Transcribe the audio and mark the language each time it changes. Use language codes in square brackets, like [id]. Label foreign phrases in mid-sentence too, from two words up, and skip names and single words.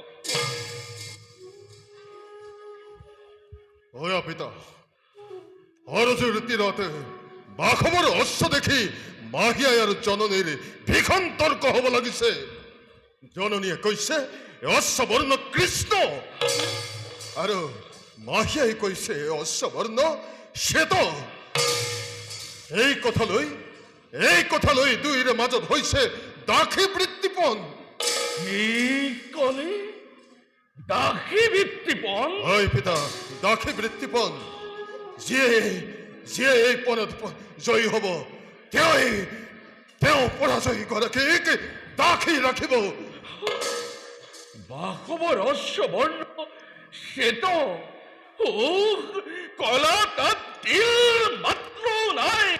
[as] ওয়া পিতা, অৰজুৰ তীৰতে বাঘমৰ অশ্ব দেখি মাহিয়াই আৰু জননীৰ ভীষণ তৰ্ক হ'ব লাগিছে। জননীয়ে কৈছে অশ্ববৰ্ণ কৃষ্ণ, আৰু মাহিয়াই কৈছে অশ্ববৰ্ণ শ্বেত। এই কথালৈ দুয়োৰে মাজত হৈছে দাসী বৃত্তিপন। কি কলে? দাসী বৃত্তিপন? হয় পিতা, দাসী বৃত্তিপন। যিয়ে এই পণত জয়ী হ'ব, তেওঁ পৰাজয়ী গৰাকীক দাসী ৰাখিব। বাঘৱৰ অশ্ববৰ্ণ শ্বেত, কলা তাত তিল মাত্ৰ নাই।